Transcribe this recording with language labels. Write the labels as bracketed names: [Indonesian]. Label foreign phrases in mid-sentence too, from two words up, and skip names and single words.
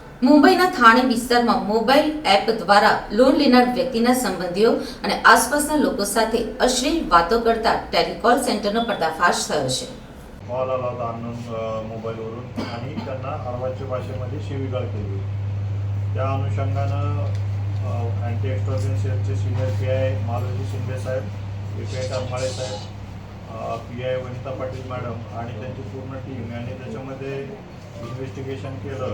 [Gujarati] મુંબઈના થાણે વિસ્તારમાં મોબાઈલ એપ દ્વારા લોન લેનાર વ્યક્તિના સંબંધીઓ અને આસપાસના લોકો સાથે અશ્લીલ વાતો કરતા ટેલિકોલ સેન્ટરનો पर्दाफाश થયો છે। [Marathi] कॉल आला होता अननोन मोबाईलवरून आणि त्यांना अर्वाच्य भाषेमध्ये शिवीगाळ केली होती। त्या अनुषंगानं [English] anti extortion [Marathi] सेलचे सिनियर PI मालोजी शिंदे साहेब, PI करमाळे साहेब, PI वनिता पाटील मॅडम आणि त्यांची पूर्ण टीम यांनी त्याच्यामध्ये इन्व्हेस्टिगेशन केलं।